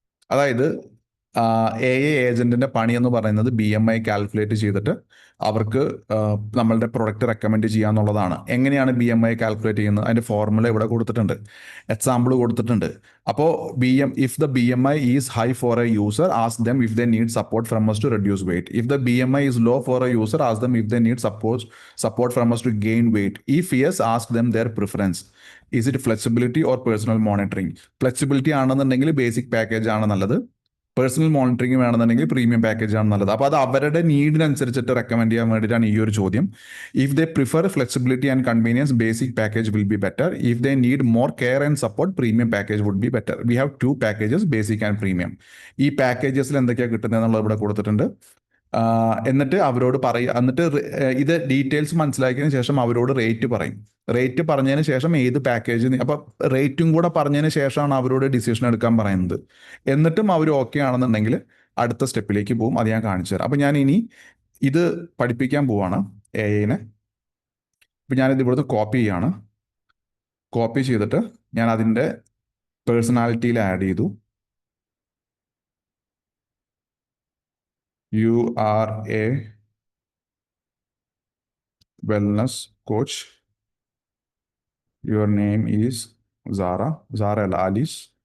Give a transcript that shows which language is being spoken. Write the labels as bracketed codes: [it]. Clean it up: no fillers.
[ml] അതായത് AI ഏജന്റിന്റെ പണി എന്ന് പറയുന്നത് BMI കാൽക്കുലേറ്റ് ചെയ്തിട്ട് അവർക്ക് നമ്മളുടെ പ്രൊഡക്റ്റ് റെക്കമെൻഡ് ചെയ്യാന്നുള്ളതാണ്. എങ്ങനെയാണ് BMI കാൽക്കുലേറ്റ് ചെയ്യുന്നത്? അതിന്റെ ഫോർമുല ഇവിടെ കൊടുത്തിട്ടുണ്ട്, എക്സാമ്പിൾ കൊടുത്തിട്ടുണ്ട്. അപ്പോൾ [en] If the BMI is high for a user, ask them if they need support from us to reduce weight. If the BMI is low for a user, ask them if they need support from us to gain weight. If yes, ask them their preference. Is it flexibility or personal monitoring? [ml] Flexibility ആണെന്നുണ്ടെങ്കിൽ basic package ആണ് നല്ലത്. Personal monitoring വേണമെന്നുണ്ടെങ്കിൽ premium package ആണ് നല്ലത്. അപ്പോൾ അത് അവരുടെ നീഡിനനുസരിച്ചിട്ട് recommend ചെയ്യാൻ വേണ്ടിയിട്ടാണ് ഈ ഒരു ചോദ്യം. [en] If they prefer flexibility and convenience, basic package will be better. If they need more care and support, premium package would be better. We have 2 packages, basic and premium. [ml] ഈ പാക്കേജസിൽ എന്തൊക്കെയാണ് കിട്ടുന്നത് എന്നുള്ളത് ഇവിടെ കൊടുത്തിട്ടുണ്ട്. എന്നിട്ട് അവരോട് പറയുക, എന്നിട്ട് ഇത് ഡീറ്റെയിൽസ് മനസ്സിലാക്കിയതിന് ശേഷം അവരോട് റേറ്റ് പറയും. റേറ്റ് പറഞ്ഞതിന് ശേഷം ഏത് പാക്കേജ്, അപ്പം റേറ്റും കൂടെ പറഞ്ഞതിന് ശേഷമാണ് അവരോട് ഡിസിഷൻ എടുക്കാൻ പറയുന്നത്. എന്നിട്ടും അവർ ഓക്കെ ആണെന്നുണ്ടെങ്കിൽ അടുത്ത സ്റ്റെപ്പിലേക്ക് പോകും. അത് ഞാൻ കാണിച്ചു തരാം. അപ്പം ഞാൻ ഇനി ഇത് പഠിപ്പിക്കാൻ പോവാണ് AI-നെ. ഇപ്പം ഞാനിത് ഇവിടുന്ന് കോപ്പി ചെയ്യാണ്. കോപ്പി ചെയ്തിട്ട് ഞാൻ അതിൻ്റെ പേഴ്സണാലിറ്റിയിൽ ആഡ് ചെയ്തു. [en] You are a wellness coach. Your name is Zara അല്ല Alice.